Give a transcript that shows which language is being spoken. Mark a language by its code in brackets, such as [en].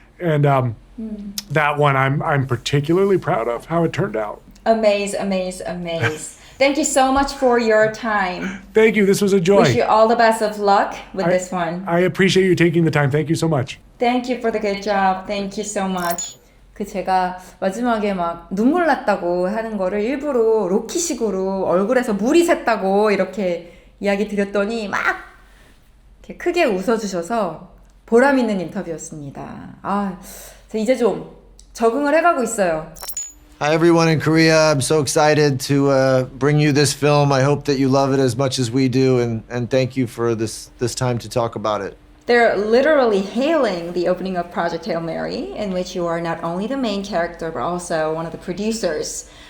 [en] And that one I'm particularly proud of how it turned out. Amaze. Thank you so much for your time. Thank you. This was a joy. Wish you all the best of luck with this one. I appreciate you taking the time. Thank you so much. Thank you for the good job. Thank you so much. [ko] 제가 마지막에 막 눈물 났다고 하는 거를 일부러 로키식으로 얼굴에서 물이 샜다고 이렇게 이야기 드렸더니 막 이렇게 크게 웃어주셔서 보람 있는 인터뷰였습니다. 이제 좀 적응을 해가고 있어요. [en] Hi everyone in Korea. I'm so excited to bring you this film. I hope that you love it as much as we do, and thank you for this time to talk about it. They're literally hailing the opening of Project Hail Mary, in which you are not only the main character but also one of the producers.